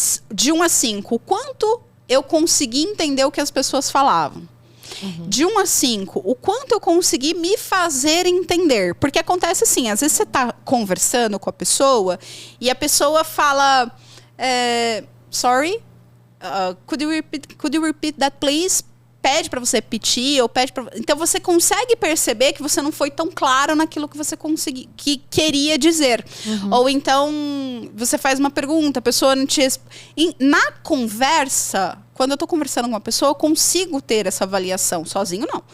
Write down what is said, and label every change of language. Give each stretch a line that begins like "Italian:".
Portuguese: De 1 a 5, o quanto eu consegui entender o que as pessoas falavam. De 1 a 5, o quanto eu consegui me fazer entender. Porque acontece assim, às vezes você está conversando com a pessoa e a pessoa fala...
English: sorry, could you repeat that, please?
Portuguese: Pede para você repetir, ou pede para... Então, você consegue perceber que você não foi tão claro naquilo que você que queria dizer. Ou então, você faz uma pergunta, a pessoa não te... Na conversa, quando eu tô conversando com uma pessoa, eu consigo ter essa avaliação. Sozinho, não.